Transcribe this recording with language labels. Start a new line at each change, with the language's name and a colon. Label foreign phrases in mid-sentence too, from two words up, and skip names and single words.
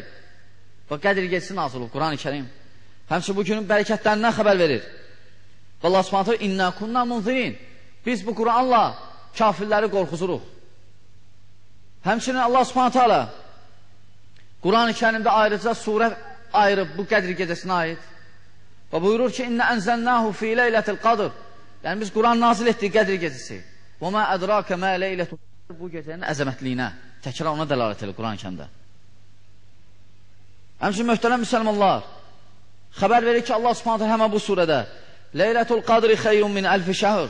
Azerbaijani: Və Qədr gecəsi nazil olub Quran-ı Kərim. Həmçinin bu günün bərəkətlərindən xəbər verir.
Arabic: الله سبحانه تعالى إنا كنا منذرين.
Azerbaijani: Biz bu Quranla kafirləri qorxuzuruq. Həmçinin Allah
Arabic: سبحانه تعالى
Azerbaijani: Quran-ı Kərimdə ayrıca surə ayırıb bu Qədr gecəsinə aid. Və buyurur ki,
Arabic: إنا أنزلناه في ليلة القدر.
Azerbaijani: Yəni biz Quran nazil etdik Qədr gecəsi.
Arabic: وما أدراك ما ليلة القدر.
Azerbaijani: Bu gecənin əzəmətliyinə, təkrar ona dəlalət edir Quran-ı Kərimdə. Həmçinin möhtərəm müsəlmanlar, xəbər verir ki, Allah
Arabic: سبحانه تعالى
Azerbaijani: həmin bu surədə
Arabic: ليلة القدر خير من ألف شهر.